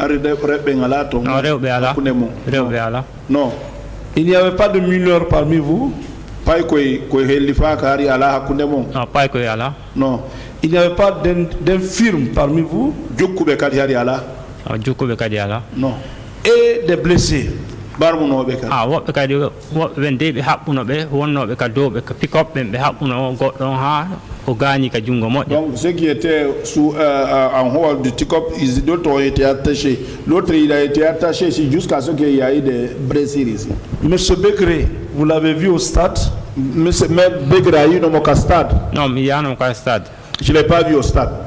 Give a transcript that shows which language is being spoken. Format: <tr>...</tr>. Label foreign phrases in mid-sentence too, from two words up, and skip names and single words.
<fr>Non. Il n'y avait pas de mineurs parmi vous? Non. Il n'y avait pas d'infirmes parmi vous? Non. Et des blessés?</fr> <ff>Ah, what kadi wende be habbuno be wonnobe ka dobe ka pick up be habbuno goddon ha o gani ka jungo modde.</ff> <fr>Donc ceux qui étaient en haut du pick-up, d'autres ont été attachés. L'autre il a été attaché ici jusqu'à ce qu'il y ait des blessures ici. Monsieur Begré, vous l'avez vu au stade? Monsieur Begré a eu au stade? Non, mais il y a un stade. Je ne l'ai pas vu au stade.</fr>